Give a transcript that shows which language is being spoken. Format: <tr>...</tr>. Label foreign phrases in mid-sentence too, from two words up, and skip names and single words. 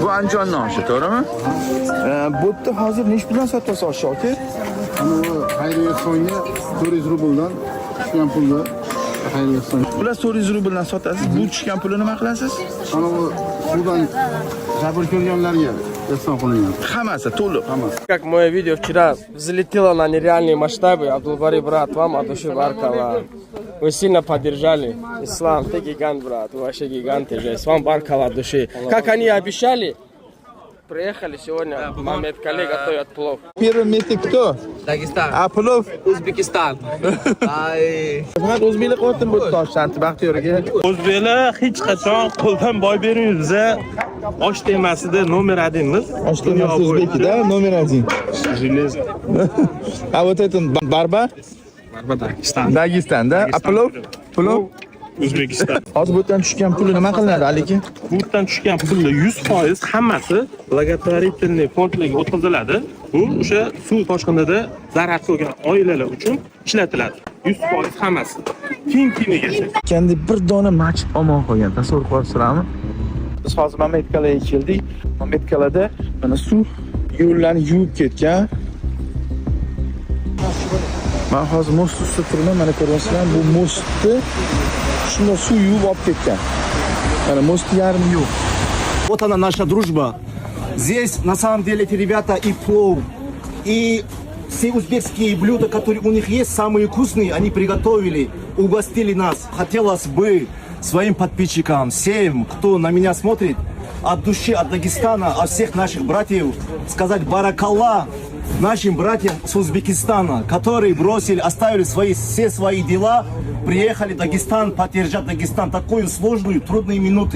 <uz>Bu Andijondan oshi, to'g'rimi? Bu yerda hozir nech puldan sotyapsiz oshi aka? Ana xayriya songa 400 rubldan tushgan pulni xayriya son. Ular 400 rubldan sotasiz. Bu tushgan pulni nima qilasiz? Ana bu suvdan jabr ko'rganlarga ehson qilingan. Hammasi to'liq.</uz> <ru>Как мое видео вчера взлетело на нереальные масштабы, Абдулбари, брат, вам от души баркалла. Вы сильно поддержали ислам, ты гигант, брат, вы вообще гиганты же, с вам баркалла от души. Как они обещали, Приехали сегодня, Мамед коллега готовят плов. Первый месте кто? Дагестан. А плов? O'zbekiston.</ru> <uz>Xizmat o'zbeklar qo'ydim bu Toshkentda Baxtiyorga. O'zbeklar hech qachon qo'ldan boy bermaymiz. Biza osh temasida nomer 1miz. Oshxonasi o'zbekida nomer 1.</uz> <ru>Железо. А вот это barba?</ru> <uz>Barba Dagestan.</uz> <ru>Dagestanda. А плов? Плов?</ru> <uz>O'zbekiston. Hozir bu yerdan tushgan pul nima qilinadi, Aliki? Bu yerdan tushgan pulni 100% hammasi благотворительный fondlarga o'tkaziladi. Bu o'sha suv toshqinida zarar ko'rgan oilalar uchun ishlatiladi. 100% hammasi. Teng-tengiga. Kendi bir dona machit omon qolgan. Tasavvur qilasizlarmi? Biz hozir Mametkalaga keldik. Mametkalada mana suv yo'llarni yuvib ketgan. Men hozir most ustida turibman, mana ko'ryapsizlar, bu mostni shunday suv yuvib olib ketgan. Mana most yarmi yo'q.</uz> <ru>Вот она наша дружба. Здесь на самом деле эти ребята и плов, и все узбекские блюда, которые у них есть, самые вкусные, они приготовили, угостили нас. Хотелось бы своим подписчикам, всем, кто на меня смотрит, от души, от Дагестана, от всех наших братьев, сказать баракалла нашим братьям с Узбекистана, которые бросили, оставили все свои дела, приехали в Дагестан, поддержать Дагестан, такую сложную, трудные минуты.</ru>